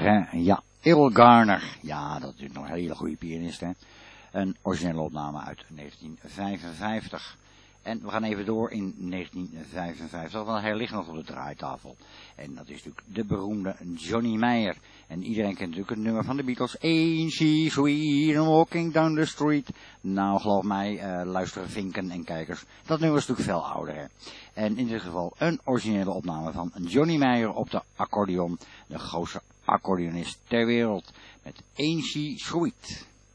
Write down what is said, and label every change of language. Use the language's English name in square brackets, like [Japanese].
[Dutch] Ja, Earl Garner. Ja, dat is een hele goede pianist, hè. Een originele opname uit 1955. En we gaan even door in 1955, want hij ligt nog op de draaitafel. En dat is natuurlijk de beroemde Johnny Meyer. En iedereen kent natuurlijk het nummer van de Beatles. [English] Ain't she sweet and walking down the street. [Dutch] Nou, geloof mij, luisteren vinken en kijkers, dat nummer is natuurlijk veel ouder, hè. En in dit geval een originele opname van Johnny Meyer op de accordeon. De grootste accordeonist ter wereld. Met Ain't she sweet.